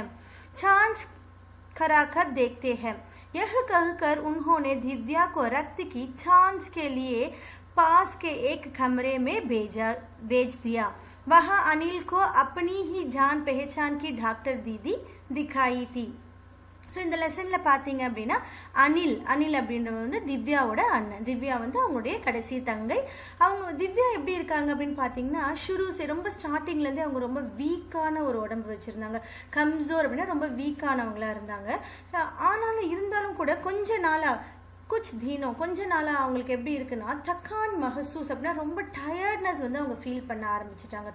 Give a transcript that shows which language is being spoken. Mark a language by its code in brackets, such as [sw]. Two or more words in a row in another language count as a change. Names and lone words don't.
[hi] जांच कराकर देखते हैं. यह कहकर उन्होंने दिव्या को रक्त की जांच के लिए पास के एक कमरे में भेज दिया. वहां अनिल को अपनी ही जान पहचान की डॉक्टर दीदी दिखाई थी. [ta] ஸோ இந்த லெசனில் பார்த்தீங்க அப்படின்னா அனில் அப்படின்றது வந்து திவ்யாவோட அண்ணன். திவ்யா வந்து அவங்களுடைய கடைசி தங்கை. அவங்க திவ்யா எப்படி இருக்காங்க அப்படின்னு பார்த்தீங்கன்னா ரொம்ப ஸ்டார்டிங்லேருந்தே அவங்க ரொம்ப வீக்கான ஒரு உடம்பு வச்சுருந்தாங்க. கம்சோர் அப்படின்னா ரொம்ப வீக்கானவங்களா இருந்தாங்க. ஆனாலும் இருந்தாலும் கூட கொஞ்ச நாளாக அவங்களுக்கு எப்படி இருக்குன்னா [hi] थकान महसूस [ta] அப்படின்னா ரொம்ப டயர்ட்னஸ் வந்து அவங்க ஃபீல் பண்ண ஆரம்பிச்சிட்டாங்க.